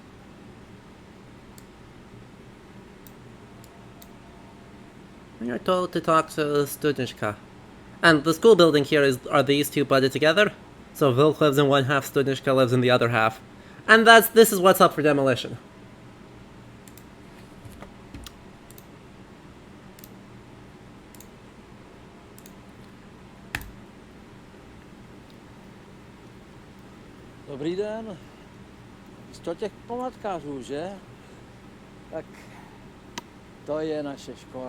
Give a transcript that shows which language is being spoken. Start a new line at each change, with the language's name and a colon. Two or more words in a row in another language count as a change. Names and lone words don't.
English: And you're told to talk to Studniczka. And the school building here are these two budded together. So Vilk lives in one half, Studniczka lives in the other half. And this is what's up for demolition.
Czech: Dobrý den. 100 těch památkářů, že? Tak to je naše škola.